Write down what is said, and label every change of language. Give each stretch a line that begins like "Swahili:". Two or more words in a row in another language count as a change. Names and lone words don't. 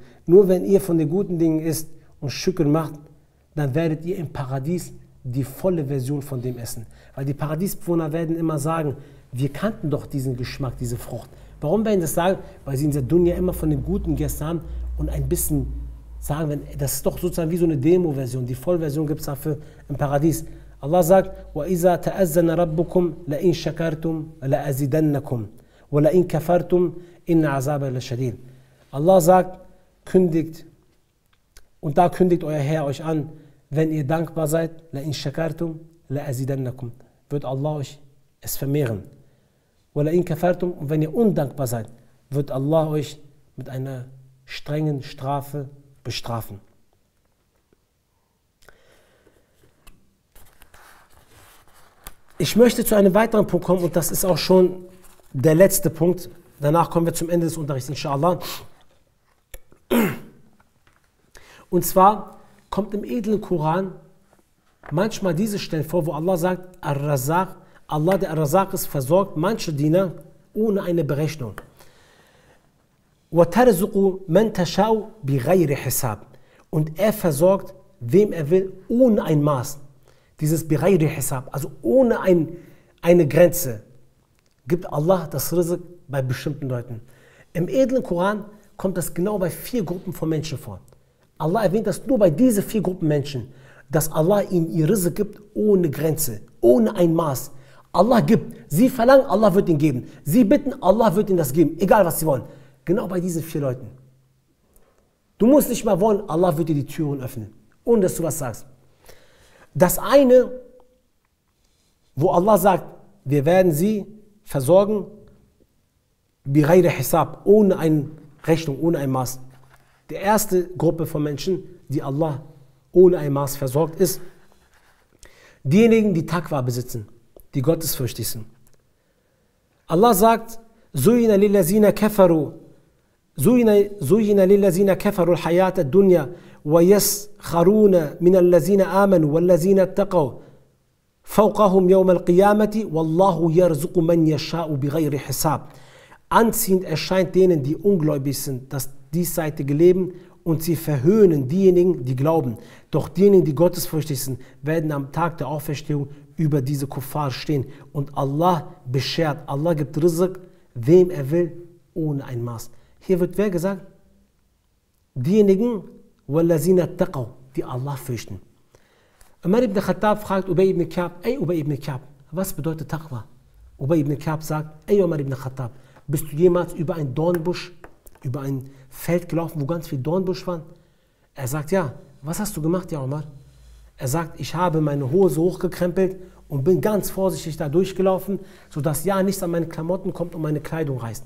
German: Nur wenn ihr von den guten Dingen isst und Schükr macht, dann werdet ihr im Paradies die volle Version von dem essen. Weil die Paradiesbewohner werden immer sagen, wir kannten doch diesen Geschmack, diese Frucht. Warum werden sie das sagen? Weil sie in der Dunya immer von den Guten gegessen haben und ein bisschen sagen, das ist doch sozusagen wie so eine Demo-Version. Die Vollversion gibt es dafür im Paradies. Allah sagt,
Arabic: وَإِذَا تَأَذَّنَ رَبُّكُمْ لَإِنْ شَكَرْتُمْ لَأَزِدَنَّكُمْ وَلَإِنْ كَفَرْتُمْ إِنَّ عَذَابَ لَشَدِيدٌ.
German: Allah sagt, kündigt, und da kündigt euer Herr euch an, wenn ihr dankbar seid,
Arabic: لَإِنْ شَكَرْتُمْ لَأَزِدَنَّكُمْ,
German: wird Allah euch es vermehren.
Arabic: وَلَإِنْ كَفَرْتُمْ,
German: und wenn ihr undankbar seid, wird Allah euch mit einer strengen Strafe bestrafen. Ich möchte zu einem weiteren Punkt kommen, und das ist auch schon der letzte Punkt. Danach kommen wir zum Ende des Unterrichts, inshallah. Und zwar kommt im edlen Koran manchmal diese Stellen vor, wo Allah sagt, Ar-Razaq, Allah, der Ar-Razaq ist, versorgt manche Diener ohne eine Berechnung.
Arabic: وَتَرْزُقُ مَنْ تَشَاءُ بِغَيْرِ حِسَابٍ.
German: Und er versorgt, wem er will, ohne ein Maß. Dieses
Arabic: بِغَيْرِ حِسَابٍ,
German: also ohne eine Grenze, gibt Allah das Rizq bei bestimmten Leuten. Im edlen Koran kommt das genau bei 4 Gruppen von Menschen vor. Allah erwähnt das nur bei diesen 4 Gruppen Menschen, dass Allah ihnen ihr Rizq gibt ohne Grenze, ohne ein Maß. Allah gibt. Sie verlangen, Allah wird ihnen geben. Sie bitten, Allah wird ihnen das geben, egal was sie wollen. Genau bei diesen 4 Leuten. Du musst nicht mal wollen, Allah wird dir die Türen öffnen, ohne dass du was sagst. Das eine, wo Allah sagt, wir werden sie versorgen,
Arabic: بِغَيْرِ حِسَابٍ,
German: ohne eine Rechnung, ohne ein Maß. Die erste Gruppe von Menschen, die Allah ohne ein Maß versorgt, ist diejenigen, die Taqwa besitzen, die gottesfürchtig sind. Allah sagt,
Arabic: زُيِّنَ لِلَّذِينَ كَفَرُوا الْحَيَاةَ الدُّنْيَا وَيَسْخَرُونَ مِنَ الَّذِينَ آمَنُوا وَالَّذِينَ اتَّقَوْا فَوْقَهُمْ يَوْمَ الْقِيَامَةِ وَاللَّهُ يَرْزُقُ مَنْ يَشَاءُ بِغَيْرِ حِسَابٍ.
German: Anziehend erscheint denen, die ungläubig sind, das diesseitige Leben, und sie verhöhnen diejenigen, die glauben. Doch diejenigen, die gottesfürchtig sind, werden am Tag der Auferstehung über diese Kuffar stehen. Und Allah beschert, Allah gibt Rizq, wem er will, ohne ein Maß. Hier wird wer gesagt? Diejenigen,
Arabic: وَالَّذِينَ اتَّقَوْا,
German: die Allah fürchten. Umar ibn Khattab fragt Ubay ibn Ka'b, ey Ubay ibn Ka'b, was bedeutet Taqwa? Ubay ibn Ka'b sagt, ey Umar ibn Khattab, bist du jemals über ein Dornbusch, über ein Feld gelaufen, wo ganz viel Dornbusch waren? Er sagt, ja. Was hast du gemacht, ja Umar? Er sagt, ich habe meine Hose hochgekrempelt und bin ganz vorsichtig da durchgelaufen, sodass ja nichts an meine Klamotten kommt und meine Kleidung reißt.